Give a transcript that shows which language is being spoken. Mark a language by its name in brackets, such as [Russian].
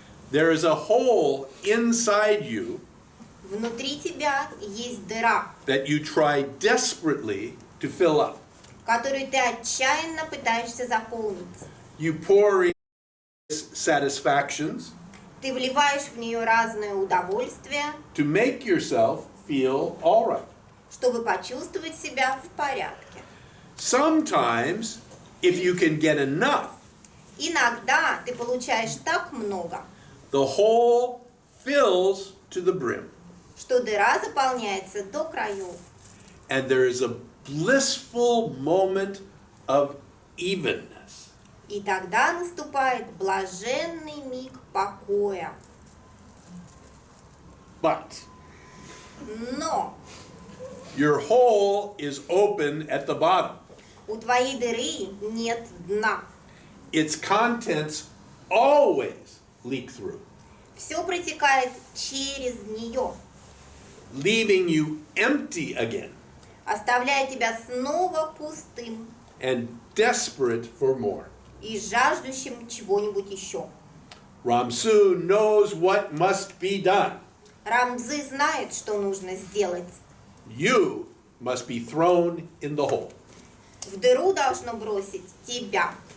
[English] There is a hole inside you [Russian] Внутри тебя есть дыра, [English] that you try desperately to fill up. [Russian] которую ты отчаянно пытаешься заполнить. [English] You pour in satisfactions [Russian] Ты вливаешь в нее разные удовольствия, [English] to make yourself feel all right. [Russian] чтобы почувствовать себя в порядке. [English] Sometimes, if you can get enough, [Russian] Иногда ты получаешь так много, [English] the hole fills to the brim. [Russian] что дыра заполняется до краев. [English] And there is a blissful moment of evenness. [Russian] И тогда наступает блаженный миг покоя. [English] But [Russian] Но [English] your hole is open at the bottom. [Russian] у твоей дыры нет дна. [English] Its contents always leak through, [Russian] Все протекает через нее, [English] leaving you empty again [Russian] оставляя тебя снова пустым [English] and desperate for more. [Russian] и жаждущим чего-нибудь еще. [English] Ramsu knows what must be done. [Russian] Рамдзы знает, что нужно сделать. [English] You must be thrown in the hole. [Russian] В дыру должно бросить тебя.